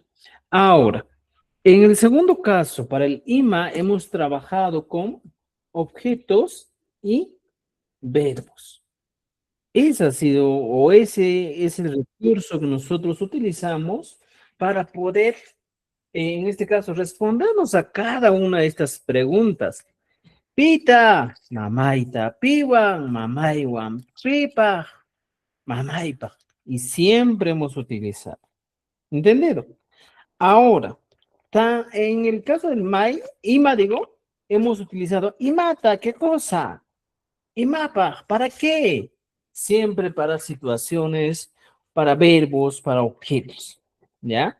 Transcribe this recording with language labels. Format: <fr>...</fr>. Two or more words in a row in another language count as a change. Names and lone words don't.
<es>Ahora, en el segundo caso, para el IMA, hemos trabajado con objetos y verbos. Ese ha sido, o ese es el recurso que nosotros utilizamos para poder, en este caso, respondernos a cada una de estas preguntas.</es> <qu>Pita, mamaita, piwan, mamaiwan, pipa, mamaipa.</qu> <es>Y siempre hemos utilizado. ¿Entendido? Ahora, en el caso del MAI, IMA digo, hemos utilizado IMATA, ¿qué cosa? IMAPA, ¿para qué? Siempre para situaciones, para verbos, para objetos, ¿ya?</es>